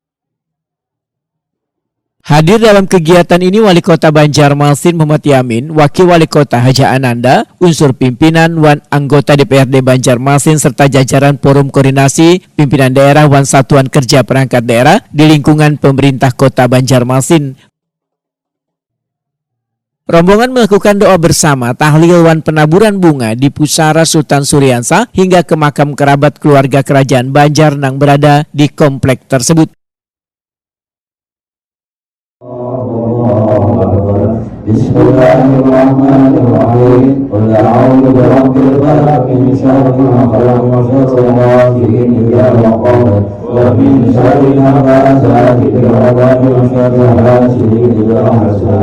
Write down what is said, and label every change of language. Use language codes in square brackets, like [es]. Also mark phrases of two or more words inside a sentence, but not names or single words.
[id] Hadir dalam kegiatan ini Wali Kota Banjarmasin Muhammad Yamin, Wakil Wali Kota Haja Ananda, unsur pimpinan wan anggota DPRD Banjarmasin serta jajaran Forum Koordinasi Pimpinan Daerah wan Satuan Kerja Perangkat Daerah di lingkungan pemerintah Kota Banjarmasin. Rombongan melakukan doa bersama, tahlil wan penaburan bunga di pusara Sultan Suryansa hingga ke makam kerabat keluarga kerajaan Banjar yang berada di komplek tersebut. [ar] بسم الله الرحمن الرحيم. قل أعوذ برب الفلق من شر ما خلق ومن شر غاسق إذا وقب ومن شر النفاثات في العقد ومن شر حاسد إذا حسد.